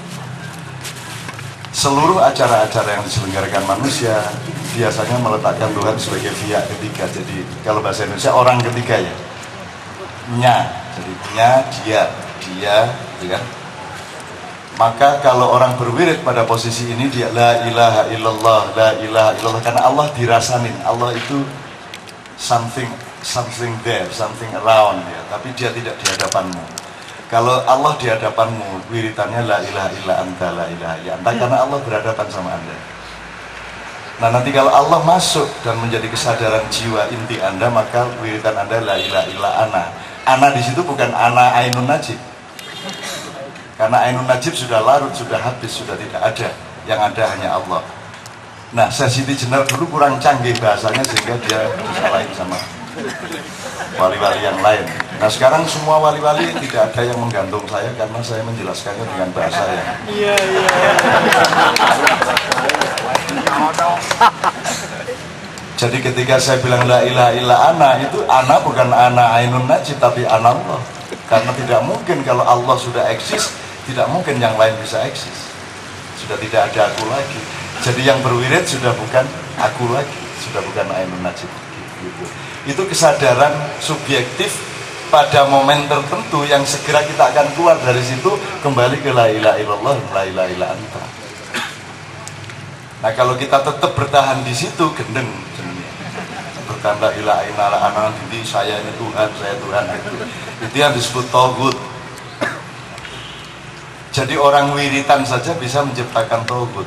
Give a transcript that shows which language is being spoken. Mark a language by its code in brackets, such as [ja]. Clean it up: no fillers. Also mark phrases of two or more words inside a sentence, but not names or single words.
[id] Seluruh acara-acara yang diselenggarakan manusia biasanya meletakkan Tuhan sebagai pihak ketiga. Jadi kalau bahasa Indonesia orang ketiga ya, nya, jadi nya, dia, gitu kan? Maka kalau orang berwirid pada posisi ini, dia [ar] لا إله إلا الله، لا إله إلا الله, [id] karena Allah dirasanin. Allah itu [en] something there, something around [id] ya, tapi dia tidak di hadapanmu. Kalau Allah di hadapanmu, [ar] wiritannya لا إله إلا أنت، لا إله إلا أنت, [id] karena Allah berhadapan sama Anda. Nah, nanti kalau Allah masuk dan menjadi kesadaran jiwa inti Anda, maka wiritan Anda [ar] لا إله إلا أنا. [id] Ana di situ bukan ana ainun najib. Karena ainun najib sudah larut, sudah habis, sudah tidak ada. Yang ada hanya Allah. Nah, Siti Jenar dulu kurang canggih bahasanya, sehingga dia disalahin sama wali-wali yang lain. Nah, sekarang semua wali-wali tidak ada yang menggantung saya, karena saya menjelaskannya dengan bahasa yang Jadi ketika saya bilang [ar] لا إله إلا أنا, [id] itu ana bukan ana ainun najib, tapi ana Allah. Karena tidak mungkin, kalau Allah sudah eksis, tidak mungkin yang lain bisa eksis. Sudah tidak ada aku lagi. Jadi yang berwirid sudah bukan aku lagi, sudah bukan ainun najib gitu. Itu kesadaran subjektif pada momen tertentu yang segera kita akan keluar dari situ, kembali ke [ar] لا إله إلا الله، لا إله إلا أنت. [id] Nah, kalau kita tetap bertahan di situ, gendeng bertanda [ar] إله إلا الله [id] anak ini, saya ini Tuhan, saya Tuhan, itu yang disebut tauhid. Jadi orang wiritan saja bisa menciptakan tauhid.